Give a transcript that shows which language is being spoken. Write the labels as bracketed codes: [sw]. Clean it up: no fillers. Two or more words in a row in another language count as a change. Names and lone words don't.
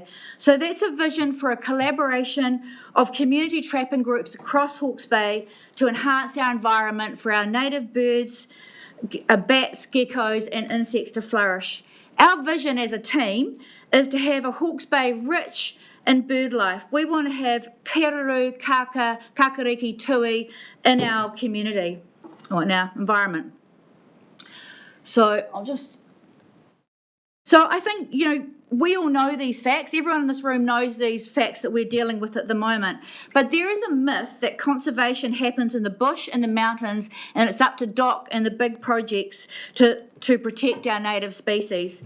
[en] So that's a vision for a collaboration of community trapping groups across Hawke's Bay to enhance our environment for our native birds, bats, geckos and insects to flourish. Our vision as a team is to have a Hawke's Bay rich in bird life. We want to have keraru, kaka, kakariki, tui in our community or in our environment. So I think, we all know these facts. Everyone in this room knows these facts that we're dealing with at the moment. But there is a myth that conservation happens in the bush and the mountains, and it's up to DOC and the big projects to protect our native species.